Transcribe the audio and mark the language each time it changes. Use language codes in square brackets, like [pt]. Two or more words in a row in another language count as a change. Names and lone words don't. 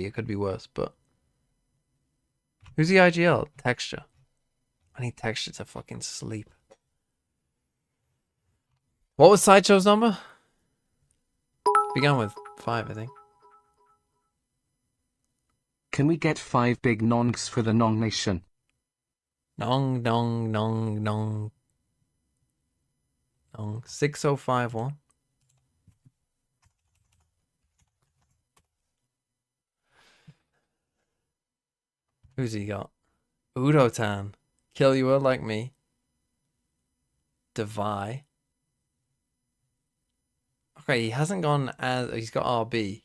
[en] It could be worse, but... Who's the IGL? Texture. I need Texture to fucking sleep. What was Sideshow's number? Began with 5, I think. Can we get 5 big nongs for the Nong Nation? Nong, nong, nong, nong. Nong. 6051. Who's he got? Udotan. Kill you like me. Devi. Okay, he hasn't gone as... He's got RB.